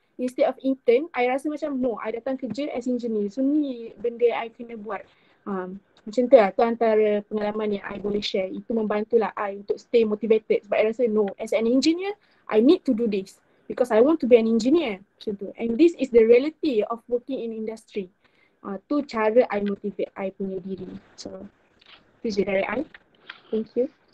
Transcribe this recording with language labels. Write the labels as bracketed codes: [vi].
[en] Instead of intern, I [ms] rasa macam [en] no, I [ms] datang kerja [en] as engineer. [ms] So ni benda I kena buat. Macam tu lah, tu antara pengalaman yang I boleh share. Itu membantulah I untuk [en] stay motivated. Sebab I rasa no, as an engineer, I need to do this. Because I want to be an engineer. [ms] Macam tu. [en] And this is the reality of working in industry. [ms] Tu cara I motivate I punya diri. So, itu je dari I. [en] Thank you.